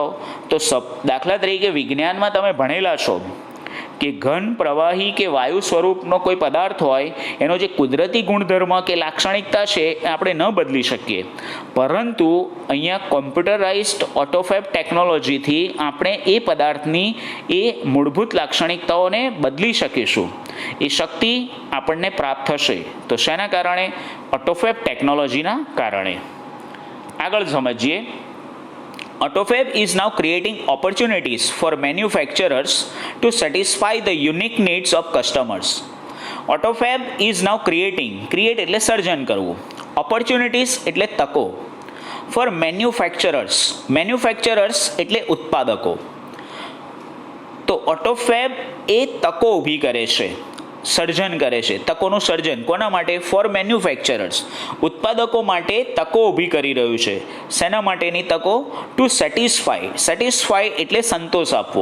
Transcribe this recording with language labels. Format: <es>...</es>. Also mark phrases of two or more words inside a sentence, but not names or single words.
<gu>તો દાખલા તરીકે વિજ્ઞાનમાં તમે ભણેલા છો કે ઘન, પ્રવાહી કે વાયુ સ્વરૂપનો કોઈ પદાર્થ હોય, એનો જે કુદરતી ગુણધર્મ કે લાક્ષણિકતા છે એ આપણે ન બદલી શકીએ, પરંતુ અહીંયા કોમ્પ્યુટરાઇઝ્ડ ઓટોફેબ ટેકનોલોજીથી આપણે એ પદાર્થની એ મૂળભૂત લાક્ષણિકતાઓને બદલી શકીશું. એ શક્તિ આપણને પ્રાપ્ત થશે. તો શેના કારણે? ઓટોફેબ ટેકનોલોજીના કારણે. આગળ સમજીએ.</gu> <en>Autofab is now creating opportunities for manufacturers to satisfy the unique needs of customers. Autofab is now create</en> <gu>એટલે સર્જન કરવું, opportunities એટલે તકો,</gu> <en>for manufacturers</en> <gu>એટલે ઉત્પાદકો. તો Autofab એ તકો ઊભી કરે છે, સર્જન કરે છે. તકોનું સર્જન કોના માટે?</gu> <en>for manufacturers,</en> <gu>ઉત્પાદકો માટે તકો ઊભી કરી રહ્યું છે. શેના માટેની તકો?</gu> <en>to satisfy</en> <gu>એટલે સંતોષ આપવો.</gu>